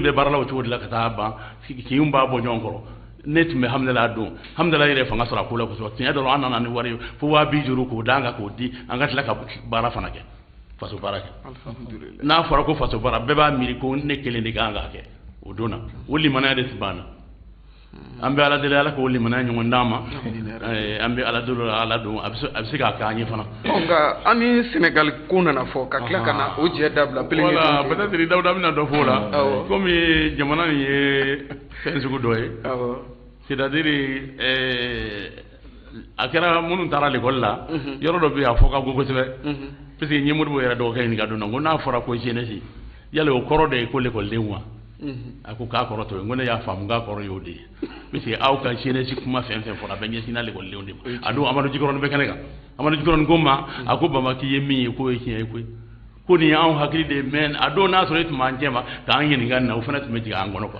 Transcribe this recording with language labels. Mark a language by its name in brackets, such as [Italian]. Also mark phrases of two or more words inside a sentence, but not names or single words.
[Bambara] bɛ baara la o cogo de la ka taa ban kinw b'a bɔ ɲɔgɔn kɔrɔ ne tun bɛ hamdala a don hamdala yɛrɛ fanga sɔrɔ a ko la kosɛbɛ tiɲɛ dɔ la an nana ni wari ye fo 50 k'o d'an kan k'o di an ka tila ka baara fana kɛ faso baara kɛ n'a fɔra ko faso baara bɛɛ b'a miiri ko ne kelen de kan k'a kɛ o don na o limanaya de tun b'an na an bɛ ala deli ala k'o limanaya ɲɔgɔn d'an ma an bɛ ala deli ala don a bɛ se k'a kɛ an ye fana nka an ni Sénégal ko nana fɔ ka tila ka na o jɛ dabila voilà peut-être Dawuda bɛna dɔ fɔ o la komi jamana nin ye fɛn sugu dɔ ye c'est-à-dire a kɛra minnu taara l'école la yɔrɔ dɔ bɛ yen a fɔ ka go kosɛbɛ parce que n ye Modibo yɛrɛ dɔgɔkɛ ɲininka don na ko n'a fɔra ko jeunesse yala o kɔrɔ de ye ko l'école wa a ko k'a kɔrɔ to ye n ko ne y'a faamu k'a kɔrɔ y'o de ye parce que aw ka jeunesse kuma fɛn fɛn fɔra a bɛ ɲɛsin l'école de ma a don Amadu Jikɔrɔni bɛ kɛnɛ kan Amadu Jikɔrɔni ko n ma a ko Baba k'i ye min ye k'o ye tiɲɛ ye koyi ko nin y'anw hakili de ye mais a don n'a sɔrɔ e tun b'an cɛ ma k'an ɲininka nin na o fana tun bɛ jigin an kɔnɔ quoi